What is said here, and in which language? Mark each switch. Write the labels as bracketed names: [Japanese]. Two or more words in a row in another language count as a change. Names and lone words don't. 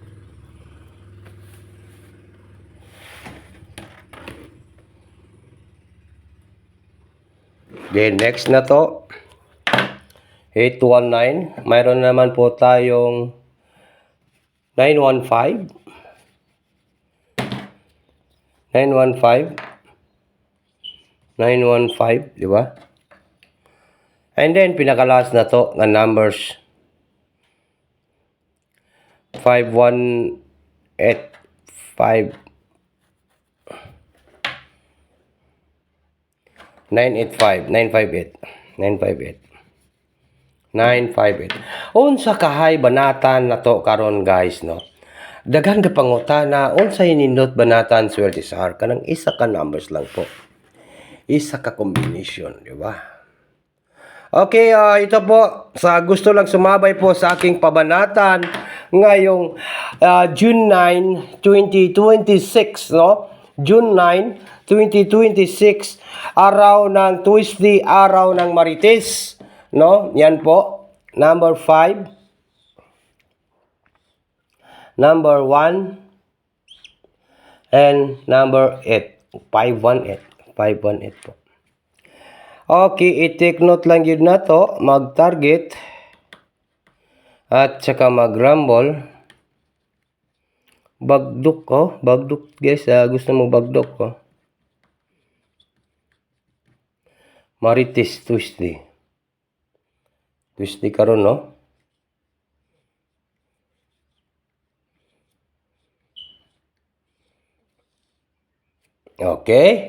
[Cebuano] Then next na to 819. [Filipino] Mayroon naman po tayong 915. 915. 915, di ba? [Cebuano] And then pinakalas na to nga numbers 518 5 985 958 958 958. Unsa kahay banatan nato karon guys no. Daghan ka pangutana unsay nindot banatan swerte sa kanang isa ka numbers lang po. Isa ka combination, [Filipino] di ba? Okay, ito po sa gusto lang sumabay po sa aking pabanatan ngayong June 9, 2026, no? June 9, 2026, araw ng Tuesday, araw ng Marites, no? Yan po, number 5, number 1, and number 8. 518. 518 po. Okay, i- [English] take note [Filipino] lang yun na to, mag-target at saka mag-rumble. [Cebuano] Bagdok ko, bagdok guys, gusto mo bagdok ko. Marites Tuesday. Tuesday karon no? Okay.